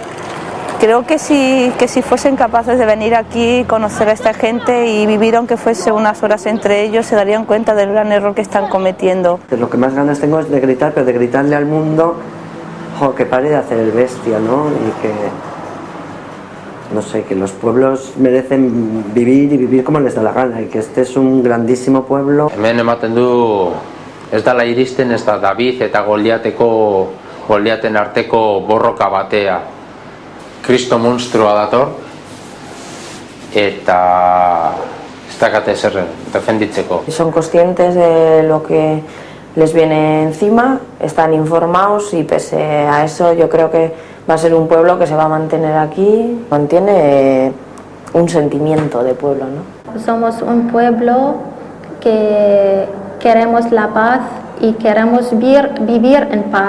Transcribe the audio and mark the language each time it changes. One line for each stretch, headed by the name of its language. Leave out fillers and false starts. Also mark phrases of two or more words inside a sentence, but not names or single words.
Spanish: Creo que si fuesen capaces de venir aquí, conocer a esta gente y vivir aunque fuese unas horas entre ellos, se darían cuenta del gran error que están cometiendo. Lo que más ganas tengo es de gritar, pero de gritarle al mundo, que pare de hacer el bestia, ¿no? Y que, no sé, que los pueblos merecen vivir y vivir como les da la gana, y que este es un grandísimo pueblo.
Basque: Hemen ematen du ez dala iristen ez da David eta Goliaten arteko borroka batea. Kristo monstrua dator eta ez dakate zer defenditzeko.
Spanish: Son conscientes de lo que les viene encima, están informados y pese a eso yo creo que va a ser un pueblo que se va a mantener aquí, mantiene un sentimiento de pueblo, ¿no? Somos un pueblo que queremos la paz y queremos vivir en paz.